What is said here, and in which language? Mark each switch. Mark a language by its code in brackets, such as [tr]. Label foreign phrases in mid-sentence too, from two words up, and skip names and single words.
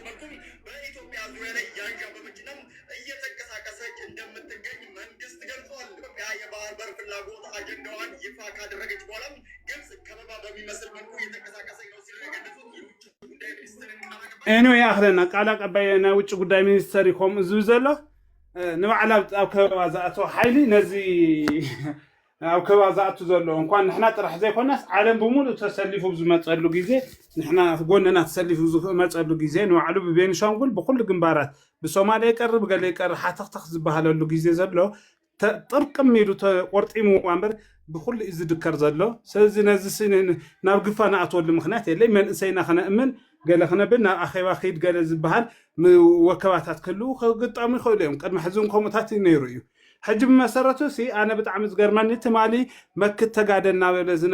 [am] መልኩ በኢትዮጵያ ዙሪያ ላይ እያንዣበበችና እየተንቀሳቀሰች እንደምትገኝ መንግስት ገልጿል። ኢትዮጵያ የባህር በር ፍላጎት አጀንዳዋን ይፋ ካደረገች በኋላም ግብጽ ከበባ በሚመስል መልኩ እየተንቀሳቀሰች ነው ሲሉ የገለጹት የውጭ ጉዳይ ሚኒስትር ኤኒዌይ [ti] አኽረና ቃል አቀባይ ናይ ውጭ ጉዳይ ሚኒስተር ይኮም እዚ ዘሎ ንባዕላ ኣብ ከበባ ዝኣተወ ሓይሊ ነዚ ኣብ ከበባ ዝኣቱ ዘሎ እንኳን ንሕና ጥራሕ ዘይኮናስ ዓለም ብምሉእ ተሰሊፉ ዝመፀሉ ግዜ ንሕና ጎንና ተሰሊፉ ዝመፀሉ ግዜ ንባዕሉ ብቤኒሻንጉል ብኩሉ ግንባራት ብሶማልያ ይቀርብ ገለ ይቀርብ ሓተኽተኽ ዝበሃለሉ ግዜ ዘሎ ጥርቅም ኢሉ ተቆርጢሙ እምበር ብኩሉ እዩ ዝድከር ዘሎ ስለዚ ነዚ ናብ ግፋ ንኣትወሉ ምክንያት የለይ መንእሰይና ክነእምን ገለ ክነብል ናብ ኣኼባ ኺድ ገለ ዝበሃል ወከባታት ክህልው ክግጠሙ ይኽእሉ እዮም ቅድሚ ሕዚ ከምኡታት ነይሩ እዩ ሕጂ ብመሰረቱ ኣነ ብጣዕሚ ዝገርመኒ ትማሊ መክት ተጋደል እናበለ